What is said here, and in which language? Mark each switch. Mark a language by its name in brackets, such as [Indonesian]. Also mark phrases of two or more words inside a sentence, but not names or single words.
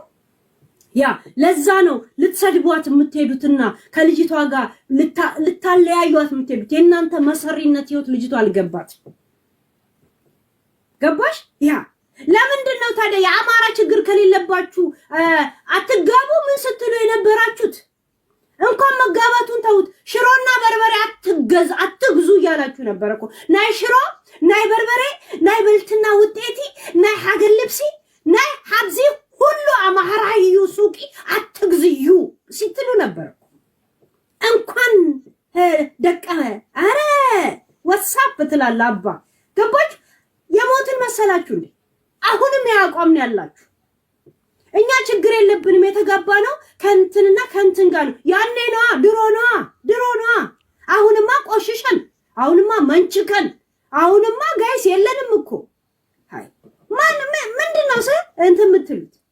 [Amharic] ያ ለዛ ነው ልትሰድቧት የምትሄዱትና ከልጅቷ ጋር ልታለያዩት የምትሄዱት። የእናንተ መሰሪነት ህይወት ልጅቷ አልገባት። ገባሽ? ያ ለምንድን ነው ታዲያ የአማራ ችግር ከሌለባችሁ አትጋቡ ምን ስትሉ የነበራችሁት? እንኳን መጋባቱን ተውት። ሽሮና በርበሬ አትግዙ እያላችሁ ነበር እኮ። [Tigrinya] ናይ ሽሮ ናይ በርበሬ ናይ በልትና ውጤቲ ናይ ሀገር ልብሲ ናይ ሀብዚ ሁሉ አማራዩ ሱቂ አትግዝዩ ሲትሉ ነበር። [Amharic] እንኳን ደቀመ አረ ወሳፕ ትላል አባ። ገባች? የሞትን መሰላችሁ እንዴ? አሁንም ያቋም ነው ያላችሁ። እኛ ችግር የለብንም የተጋባ ነው ከንትንና ከንትን ጋር ነው። ያኔ ነው ድሮ ነው። አሁንማ ቆሽሸን፣ አሁንማ መንችከን፣ አሁንማ ጋይስ የለንም እኮ። ሃይ ምንድነው እንትን የምትሉት?